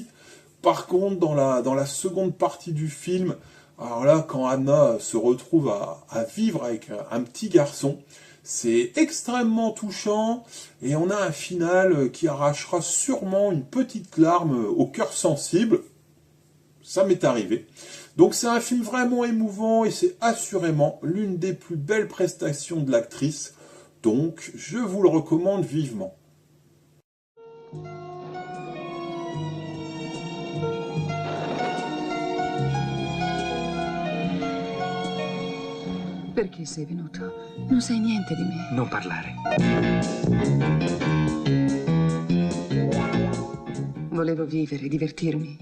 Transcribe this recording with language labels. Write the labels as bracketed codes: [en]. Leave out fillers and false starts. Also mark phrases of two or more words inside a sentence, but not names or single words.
[fr] Par contre, dans la seconde partie du film, alors là, quand Anna se retrouve à vivre avec un petit garçon, c'est extrêmement touchant et on a un final qui arrachera sûrement une petite larme au cœur sensible. Ça m'est arrivé. Donc c'est un film vraiment émouvant et c'est assurément l'une des plus belles prestations de l'actrice. Donc je vous le recommande vivement. [it] Perché sei venuto? Non sai niente di me. Non parlare. Volevo vivere, divertirmi.